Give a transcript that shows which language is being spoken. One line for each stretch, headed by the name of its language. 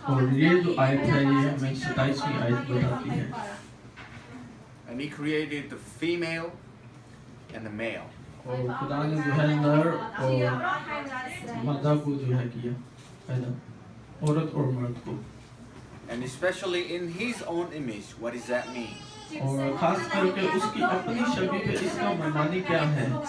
Hindi: और ये जो आयत है ये हमें 27वीं आयत बताती है।
English: And he created the female and the male.
Hindi: और खुदा ने जो है नर और मादा को जो है किया पैदा, औरत और मर्द को।
English: And especially in his own image. What does that mean?
Hindi: और खास करके उसकी अपनी शबी पे इसका मानी क्या है?